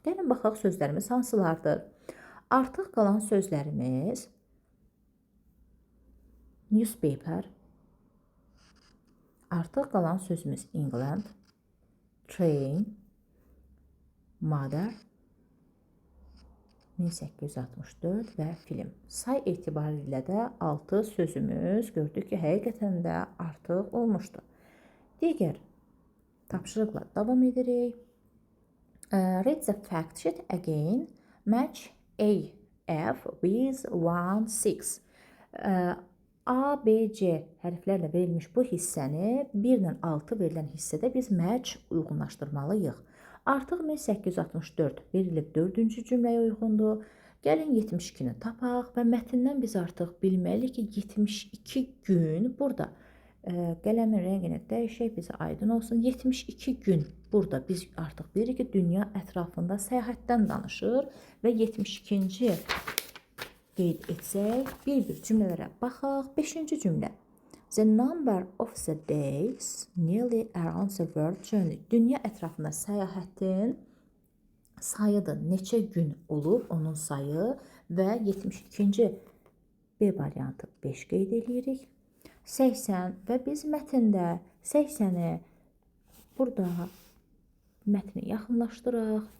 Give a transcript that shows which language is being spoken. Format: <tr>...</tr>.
<az>Gəlin baxaq sözlərimiz hansılardır? Artıq qalan sözlərimiz newspaper, artıq qalan sözümüz England, train, mother, 1864 və film. Say etibarilə də 6 sözümüz gördük ki, həqiqətən də artıq olmuşdur. Digər tapşırıqla davam edirik.</az> <en>Read the fact sheet again. Match A, F with 1, 6.</en> <az>A, B, C hərflərlə verilmiş bu hissəni 1 ilə 6 verilən hissədə biz match uyğunlaşdırmalıyıq. Artıq 1864 verilib 4-cü cümləyə uyğundur. Gəlin 72-ni tapaq və mətndən biz artıq bilməliyik ki, 72 gün burada qələmin rəngini dəyişək, bizə aydın olsun. 72 gün burada biz artıq bilirik ki, dünya ətrafında səyahətdən danışır və 72-ci qeyd etsək, bir-bir cümlələrə baxaq. 5-ci cümlə.</az> <en>The number of the days nearly around the world journey.</en> <az>Dünya ətrafında səyahətin sayıdır. Neçə gün olub onun sayı və 72-ci B variantı 5 qeyd edirik. 80 və biz mətndə 80-i burada mətni yaxınlaşdıraq.</az>